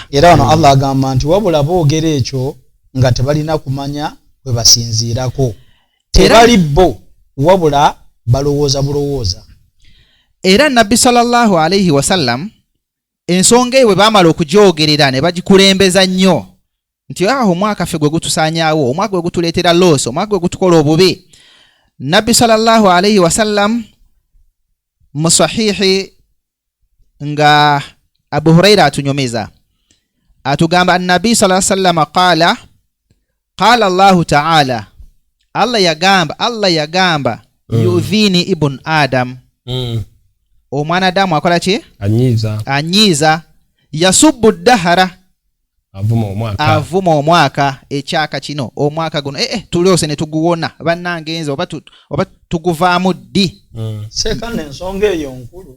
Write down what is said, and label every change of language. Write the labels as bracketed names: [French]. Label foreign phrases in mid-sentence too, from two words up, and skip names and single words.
[Ganda] Era wano Allah agamba nti wabula boogera ekyo nga tebalina kumanya bwe basinziirako tebali bo wabula balowooza bulowooza. Era Nabbi [Arabic] صلى الله عليه وسلم [Ganda] ensonga ewe baamala okugyogerera ne bagikulembeza nnyo nti omwaka ffe gwe gutusaanyaawo, omwaka gwe gutuleetera loosi, omwaka gwe gutukola obubi. [Arabic] نبي صلى الله عليه وسلم [Ganda] mu sahihi nga Abu Huraira atunyomeza atugamba [Arabic] النبي صلى الله عليه وسلم قال الله تعالى, [Ganda] Allah yagamba [Arabic] يؤذيني ابن آدم, [Ganda] omwana Adamu akola ki? Anyiza [Arabic] يسب الدهر, [Ganda] avuma omwaka ekyaka kino omwaka guno tulyose ne tuguwona bannange nze oba tuguvaamu ddi. Sekane ensonga eyo nkulu